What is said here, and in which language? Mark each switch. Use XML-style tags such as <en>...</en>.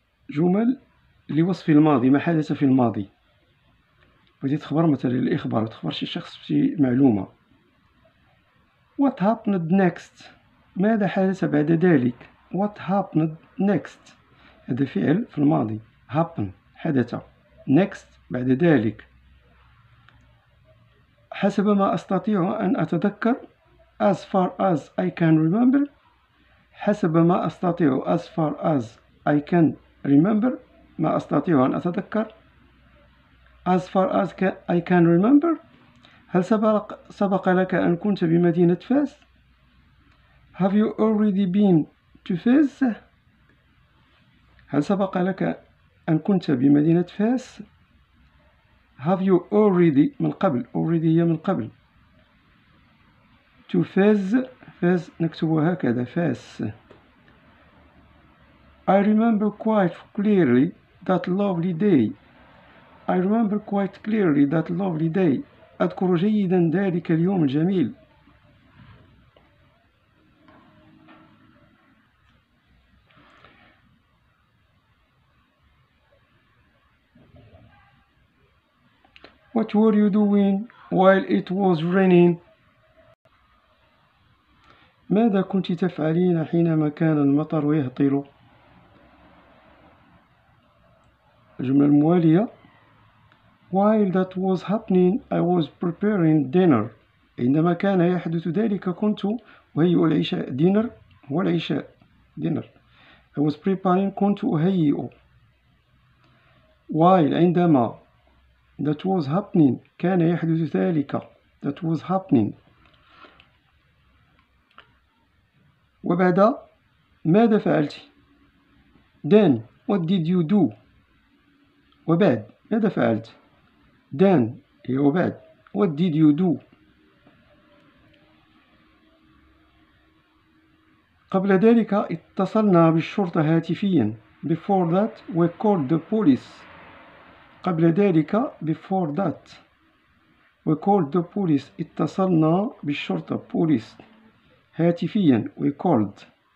<ar>جمل لوصف الماضي، ما حدث في الماضي. بغيتي تخبر مثلا الإخبار، تخبر شي شخص بشي معلومة.</ar> <en>What happened next؟</en> <ar>ماذا حدث بعد ذلك؟ What happened next؟ هذا فعل في الماضي.</ar> <en>happen</en> <ar>حدث.</ar> <en>next</en> <ar>بعد ذلك. حسب ما أستطيع أن أتذكر</ar> <en>as far as I can remember.</en> <ar>حسب ما أستطيع</ar> <en>as far as I can remember</en> <ar>ما أستطيع أن أتذكر.</ar> <en>as far as I can remember.</en> <ar>هل سبق لك أن كنت بمدينة فاس؟</ar> <en>Have you already been to</en> <ar>فاس؟ هل سبق لك أن كنت بمدينة فاس؟</ar> <en>Have you already</en> <ar>من قبل. already هي من قبل. to فاس نكتبها هكذا فاس.</ar> <en>I remember quite clearly that lovely day.</en> <ar>أذكر جيدا ذلك اليوم الجميل.</ar> <en>What were you doing while it was raining؟</en> <ar>ماذا كنت تفعلين حينما كان المطر يهطل؟ الجملة الموالية</ar> <en>While that was happening I was preparing dinner.</en> <ar>عندما كان يحدث ذلك كنت وهي العشاء</ar> <en>dinner</en> <ar>هو العشاء dinner.</ar> <en>I was preparing</en> <ar>كنت أهيئ.</ar> <en>while</en> <ar>عندما</ar> <en>that was happening</en> <ar>كان يحدث ذلك</ar> <en>that was happening.</en> <ar>وبعد ماذا فعلت؟</ar> <en>then what did you do؟</en> <ar>وبعد ماذا فعلت؟ then هي وبعد</ar> <en>what did you do؟</en> <ar>قبل ذلك اتصلنا بالشرطة هاتفيا.</ar> <en>before that we called the police.</en> <ar>قبل ذلك</ar> <en>before that we called the police</en> <ar>اتصلنا بالشرطة</ar> <en>police.</en> <ar>هاتفيا</ar> <en>we called</en>